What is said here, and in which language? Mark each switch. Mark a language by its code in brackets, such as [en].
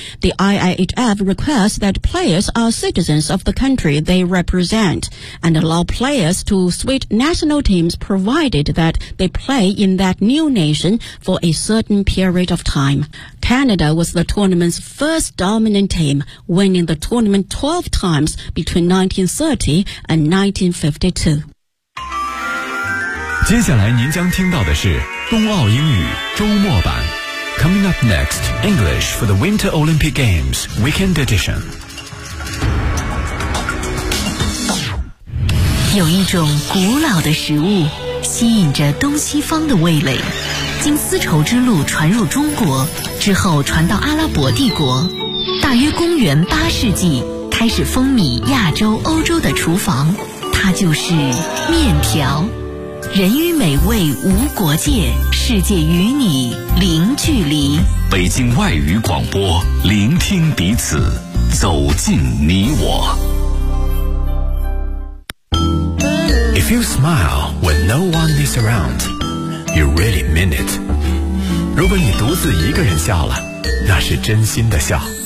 [en] The IIHF requests that players are citizens of the country they represent and allow players to switch national teams provided that they play in that new nation for a certain period of time. Canada was the tournament's first dominant team, winning the tournament 12 times between 1930 and 1952. [zh] 接下来您将听到的是冬奥英语周末版。 [en] Coming up next, English for the Winter Olympic Games Weekend Edition. [zh] 有一种古老的食物吸引着东西方的味蕾，经丝绸之路传入中国之后传到阿拉伯帝国，大约公元八世纪开始风靡亚洲欧洲的厨房，它就是面条。人与美味无国界，世界与你零距离。北京外语广播，聆听彼此，走进你我。 [en] If you smile when no one is around, you really mean it. [zh] 如果你独自一个人笑了，那是真心的笑。